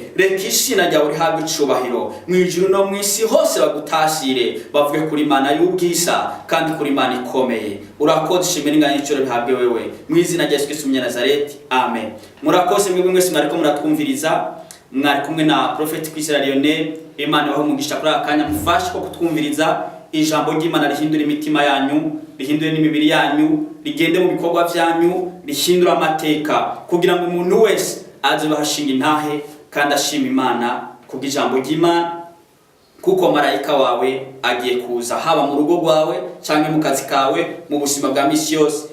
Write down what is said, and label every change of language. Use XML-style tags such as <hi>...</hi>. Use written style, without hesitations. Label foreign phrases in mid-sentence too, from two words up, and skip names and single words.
<rn>Reka izina ryawe rihabwe icubahiro mu ijuru no mu isi hose, bagutasire bavuge kuri Mana y'ubwisa kandi kuri Mana ikomeye. Urakoze, shimwe n'inganya y'icoro bihabwe wewe mu izina rya Yesu Kristo Umunyanazareti, amen. Murakoze mwebwe mwese mwariko muratwumviriza, mwari kumwe na Prophet Kwizera Lionel. Imana ibahe umugisha kuri akanya mufashe ko kutwumviriza ijambo ry'Imana rihindura imitima yanyu, rihindure n'imibiri yanyu, rigende mu bikorwa byanyu, rihindura amateka kugira ngo umuntu wese aze bahashinga intahe kandi ashima Imana kubw'ijambo ry'Imana, kuko marayika wawe agiye kuza haba mu rugo rwawe cyangwa mu kazi kawe, mu buzima bwa misi yose.</rn>